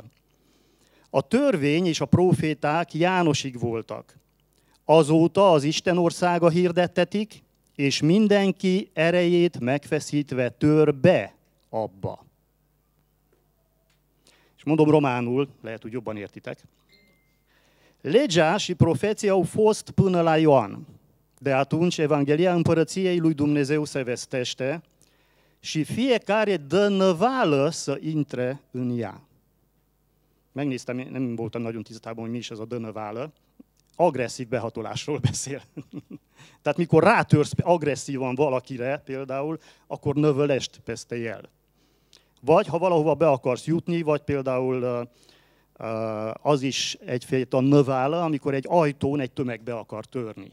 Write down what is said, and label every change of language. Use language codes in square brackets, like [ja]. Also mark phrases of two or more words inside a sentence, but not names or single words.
[hu] A törvény és a próféták Jánosig voltak. Azóta az Isten országa hirdettetik, és mindenki erejét megfeszítve tör be abba. És mondom románul, lehet, hogy jobban értitek. [ro] Legea și profeția au fost până la Ioan. De atunci Evanghelia Împărăției lui Dumnezeu se vestește și fiecare dă năvală să intre în ea. [hu] Megnéztem, nem voltam nagyon tisztában, hogy mi is ez a dönövála. Agresszív behatolásról beszél. Tehát mikor rátörsz agresszívan valakire például, akkor növölest vesztél el. Vagy ha valahova be akarsz jutni, vagy például az is egyfajta növála, amikor egy ajtón egy tömeg be akar törni.